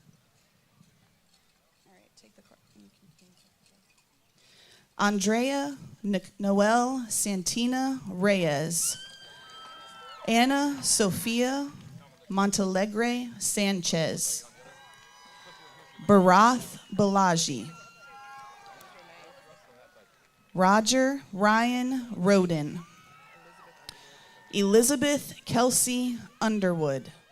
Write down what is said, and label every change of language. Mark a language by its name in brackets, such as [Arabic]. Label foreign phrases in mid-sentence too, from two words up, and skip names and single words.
[English] All right, take the card. You can Andrea Noel Santina Reyes. Ana Sofia Montalegre Sanchez. Barath Balaji. Roger Ryan Roden. Elizabeth Kelsey Underwood.